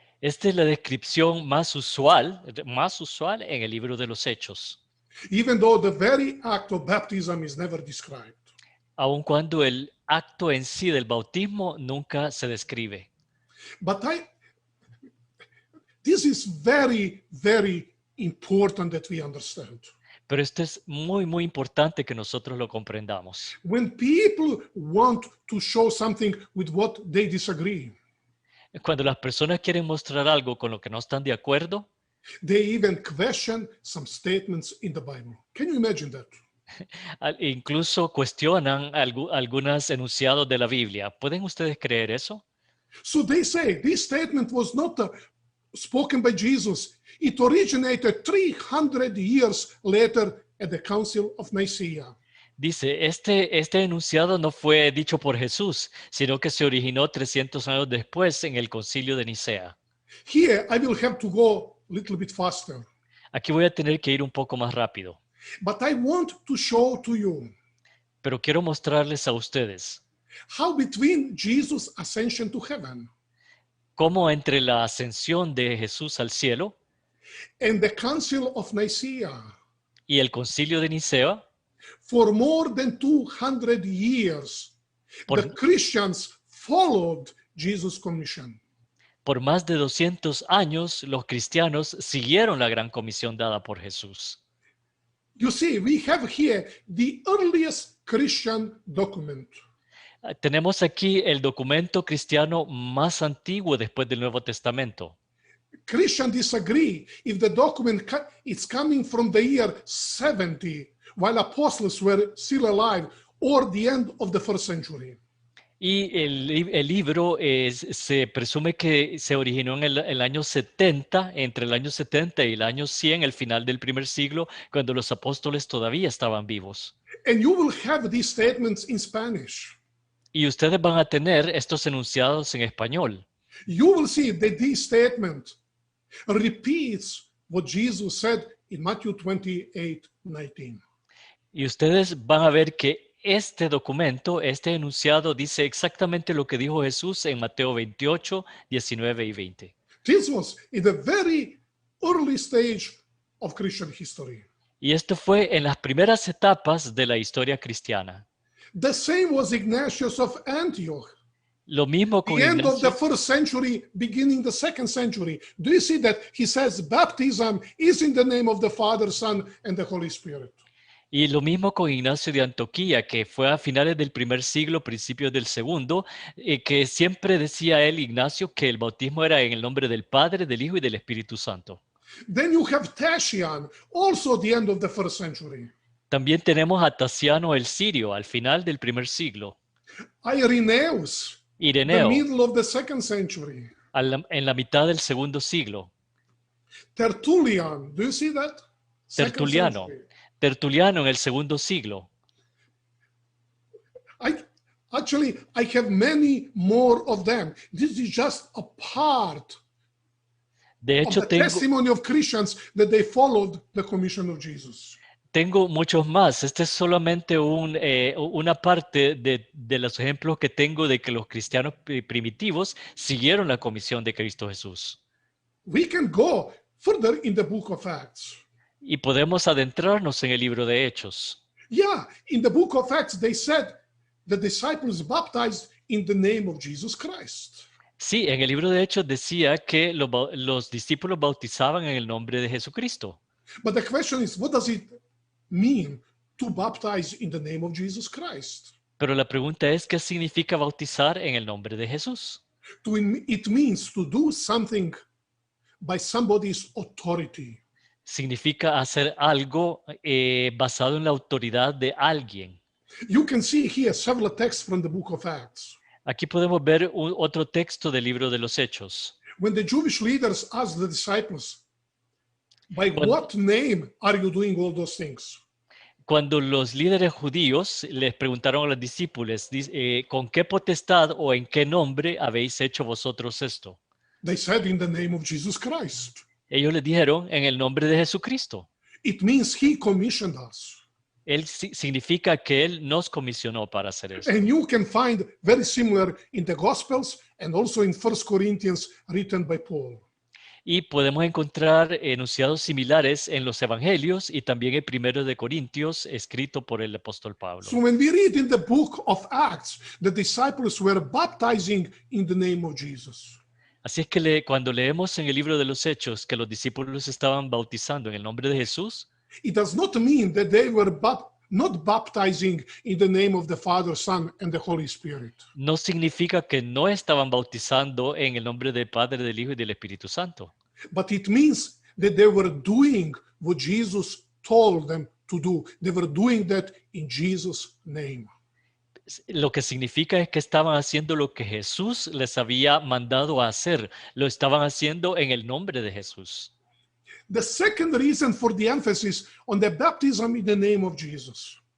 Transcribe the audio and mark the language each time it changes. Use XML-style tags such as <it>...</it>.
<es>Esta es la descripción más usual en el libro de los Hechos.</es> <en>Even though the very act of baptism is never described.</en> <es>Aun cuando el acto en sí del bautismo nunca se describe.</es> <en>But this is very, very important that we understand.</en> <es>Pero esto es muy, muy importante que nosotros lo comprendamos.</es> <en>When people want to show something with what they disagree,</en> <es>Cuando las personas quieren mostrar algo con lo que no están de acuerdo,</es> <en>they even question some statements in the Bible. Can you imagine that?</en> <es>Incluso cuestionan algunos enunciados de la Biblia. ¿Pueden ustedes creer eso?</es> <en>So they say this statement was not spoken by Jesus. It originated 300 years later at the Council of Nicaea.</en> <es>Dice, este enunciado no fue dicho por Jesús, sino que se originó 300 años después en el Concilio de Nicea.</es> <en>Here, I will have to go a little bit faster,</en> <es>Aquí voy a tener que ir un poco más rápido,</es> <en>but I want to show to you</en> <es>pero quiero mostrarles a ustedes</es> <en>how between Jesus' ascension to heaven</en> <es>cómo entre la ascensión de Jesús al cielo</es> <en>and the Council of Nicaea,</en> <es>y el Concilio de Nicea,</es> <en>for more than 200 years,</en> <es>por,</es> <en>the Christians followed Jesus' commission.</en> <es>por más de 200 años, los cristianos siguieron la gran comisión dada por Jesús.</es> <en>You see, we have here the earliest Christian document.</en> <es>Tenemos aquí el documento cristiano más antiguo después del Nuevo Testamento.</es> <en>Christians disagree if the document is coming from the year 70, while apostles were still alive, or the end of the first century.</en> <es>Y el libro se presume que se originó en el año 70, entre el año 70 y el año 100, el final del primer siglo, cuando los apóstoles todavía estaban vivos.</es> <en>And you will have these statements in Spanish.</en> <es>Y ustedes van a tener estos enunciados en español.</es> <en>You will see that this statement repeats what Jesus said in Matthew 28:19.</en> <es>Y ustedes van a ver que este documento, este enunciado, dice exactamente lo que dijo Jesús en Mateo 28, 19 y 20.</es> <en>This was in the very early stage of Christian history.</en> <es>Y esto fue en las primeras etapas de la historia cristiana.</es> <en>The same was Ignatius of Antioch.</en> <es>Lo mismo con</es> <en>The end of the</en> <es>Ignacio.</es> <en>first century, beginning the second century. Do you see that he says baptism is in the name of the Father, Son, and the Holy Spirit?</en> <es>Y lo mismo con Ignacio de Antioquía, que fue a finales del primer siglo, principios del segundo, que siempre decía él, Ignacio, que el bautismo era en el nombre del Padre, del Hijo y del Espíritu Santo.</es> <en>Then you have Tatian, also the end of the first century.</en> <es>También tenemos a Tasiano el Sirio, al final del primer siglo.</es> <en>Irenaeus, the</en> <es>Ireneo,</es> <en>middle of the second century.</en> <es>en la mitad del segundo siglo.</es> <en>Tertullian, do you see that? Second</en> <es>Tertuliano.</es> <en>century.</en> <es>Tertuliano en el segundo siglo.</es> <en>I have many more of them. This is just a part</en> <es>De</es> <en>of</en> <es>hecho,</es> <en>the testimony of Christians that they followed the commission of Jesus.</en> <es>tengo muchos más. Este es solamente una parte de los ejemplos que tengo de que los cristianos primitivos siguieron la comisión de Cristo Jesús.</es> <en>We can go further in the book of Acts.</en> <es>Y podemos adentrarnos en el libro de Hechos.</es> <en>Yeah, in the book of Acts, they said the disciples baptized in the name of Jesus Christ.</en> <es>Sí, en el libro de Hechos decía que los discípulos bautizaban en el nombre de Jesucristo.</es> <en>But the question is, what does it mean to baptize in the name of Jesus Christ?</en> <es>Pero la pregunta es, ¿qué significa bautizar en el nombre de Jesús?</es> <en>It means to do something by somebody's authority.</en> <es>Significa hacer algo basado en la autoridad de alguien.</es> <en>You can see here several texts from the book of Acts.</en> <es>Aquí podemos ver otro texto del libro de los Hechos.</es> <en>When the Jewish leaders asked the disciples, by</en> <es>Cuando-</es> <en>what name are you doing all those things?</en> <es>Cuando los líderes judíos les preguntaron a los discípulos, ¿con qué potestad o en qué nombre habéis hecho vosotros esto?</es> <en>They said, in the name of Jesus Christ.</en> <es>Ellos les dijeron, en el nombre de Jesucristo.</es> <en>It means he commissioned us.</en> <es>Él significa que Él nos comisionó para hacer eso.</es> <en>And you can find very similar in the Gospels and also in 1 Corinthians written by Paul.</en> <es>Y podemos encontrar enunciados similares en los Evangelios y también en 1 de Corintios, escrito por el apóstol Pablo.</es> <en>So when we read in the book of Acts, the disciples were baptizing in the name of Jesus.</en> <es>Así es que cuando leemos en el libro de los Hechos que los discípulos estaban bautizando en el nombre de Jesús,</es> <en>It does not mean that they were not baptizing in the name of the Father, Son, and the Holy Spirit.</en> <es>no significa que no estaban bautizando en el nombre del Padre, del Hijo y del Espíritu Santo,</es> <en>But it means that they were doing what Jesus told them to do. They were doing that in Jesus' name.</en> <es>Lo que significa es que estaban haciendo lo que Jesús les había mandado a hacer. Lo estaban haciendo en el nombre de Jesús.</es> <en>The second reason for the emphasis on the baptism in the name of Jesus.</en>